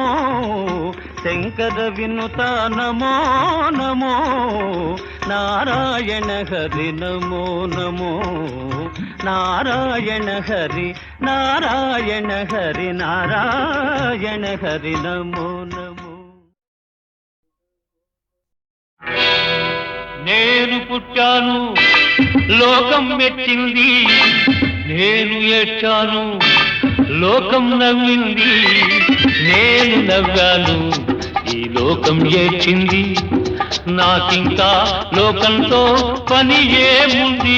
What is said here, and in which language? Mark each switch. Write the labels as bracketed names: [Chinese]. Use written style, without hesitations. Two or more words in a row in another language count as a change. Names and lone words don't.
[Sanskrit] शंकर विनुता नमो नमो। नारायण हरि नमो नमो। नारायण हरि नारायण हरि नारायण हरि नमो नमो। [Telugu] నేను పుట్టాను లోకం మెచ్చింది, నేను ఏడ్చాను లోకం నవ్వింది, నేను నవ్వాను ఈ లోకం ఏడ్చింది, నాకింకా లోకంతో పని ఏముంది.